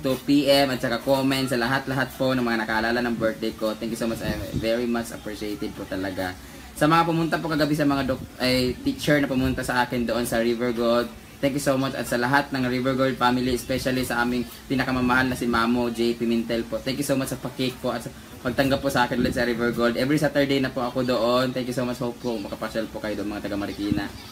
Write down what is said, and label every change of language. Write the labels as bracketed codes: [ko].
[tl] To PM at saka comment sa lahat-lahat po ng mga nakaalala ng birthday ko. [en] Thank you so much. I very much appreciated po talaga. [tl] Sa mga pumunta po kagabi sa mga teacher na pumunta sa akin doon sa River Gold. [en] Thank you so much [tl] at sa lahat ng River Gold family, especially sa aming pinakamamahal na si Mamo J. Pimentel po. [en] Thank you so much [tl] sa pakik po at sa pagtanggap po sa akin ulit sa River Gold. Every Saturday na po ako doon. [en] Thank you so much. [tl] Hope po makapasyal po kayo doon mga taga Marikina.